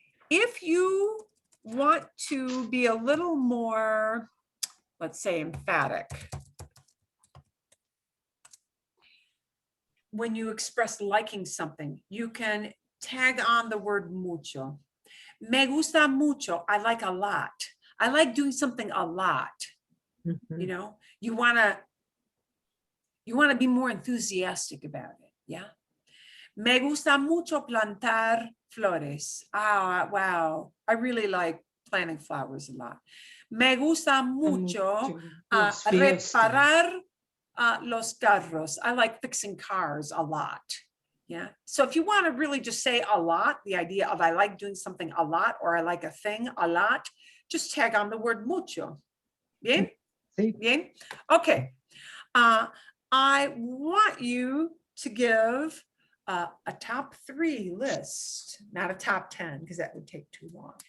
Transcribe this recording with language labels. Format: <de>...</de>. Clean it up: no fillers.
<en>If you want to be a little more, let's say, emphatic, when you express liking something, you can tag on the word mucho.</en> <es>Me gusta mucho,</es> <en>I like a lot. I like doing something a lot. You know, you want to be more enthusiastic about it. Yeah.</en> <es>Me gusta mucho plantar flores.</es> <en>Wow. I really like planting flowers a lot.</en> <es>Me gusta mucho reparar los carros.</es> <en>I like fixing cars a lot. Yeah. So if you want to really just say a lot, the idea of I like doing something a lot, or I like a thing a lot, just tag on the word mucho. Bien? Bien? Okay. I want you to give a top 3 list, not a top 10, because that would take too long.</en>